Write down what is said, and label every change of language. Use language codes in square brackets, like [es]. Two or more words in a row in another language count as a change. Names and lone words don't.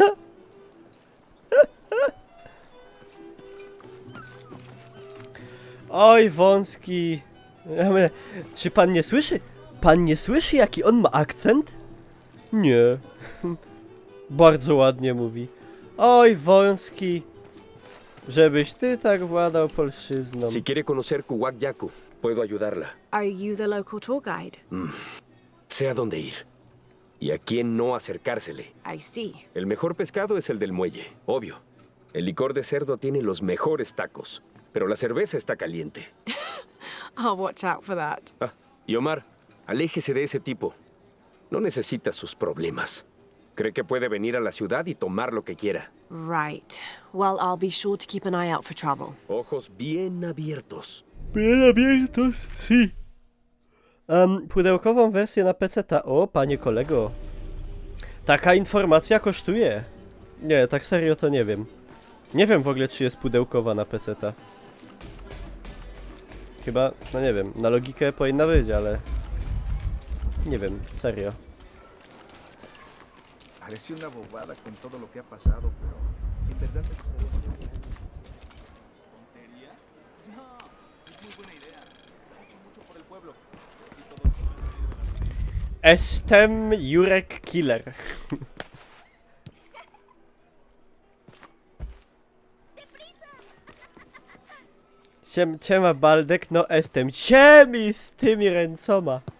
[pl] Oj, wąski. Ja mówię, czy pan nie słyszy? Pan nie słyszy, jaki on ma akcent? Nie. Bardzo ładnie mówi. Oj, wąski. Żebyś ty tak władał polszczyzną. [es] Si quiere conocer Kuwak Yaku, puedo ayudarla. [en] Are you the local tour guide? [es] Sé a dónde ir. Y a quién no acercársele. [en] I see. [es] El mejor pescado es el del muelle, obvio. El licor de cerdo tiene los mejores tacos. Pero la cerveza está caliente. [en] I'll watch out for that. [es] Ah, y Omar, aléjese de ese tipo. No necesita sus problemas. Cree que puede venir a la ciudad y tomar lo que quiera. [en] Right. Well, I'll be sure to keep an eye out for trouble. [es] Ojos bien abiertos. Bien abiertos, sí. [pl] Pudełkową wersję na PC-ta. O, panie kolego. Taka informacja kosztuje. Nie, tak serio to nie wiem. Nie wiem w ogóle, czy jest pudełkowa na PC-ta. Chyba, no nie wiem, na logikę powinna być, ale... Nie wiem, serio. [es] Parece una bobada con todo lo que ha pasado, pero en verdad me gustaría ser ¿Tontería? No, es muy buena idea. Ha hecho mucho por el pueblo. Así todos podrán salir de la prisión. [pl] Jestem Jurek Killer. Ciema Baldek, no jestem ciemi z tymi ręcoma.